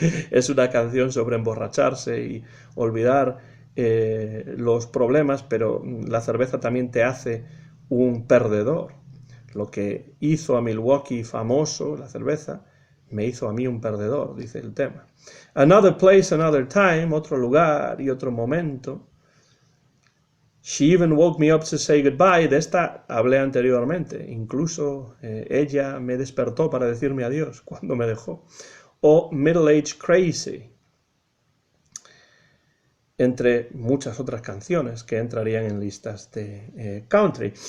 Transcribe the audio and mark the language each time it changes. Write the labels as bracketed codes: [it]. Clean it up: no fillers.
[es] Es una canción sobre emborracharse y olvidar los problemas, pero la cerveza también te hace un perdedor. Lo que hizo a Milwaukee famoso, la cerveza, me hizo a mí un perdedor, dice el tema. [en] Another place, another time, [es] otro lugar y otro momento. [en] She even woke me up to say goodbye. [es] De esta hablé anteriormente. Incluso ella me despertó para decirme adiós cuando me dejó. O Middle Age Crazy. Entre muchas otras canciones que entrarían en listas de country.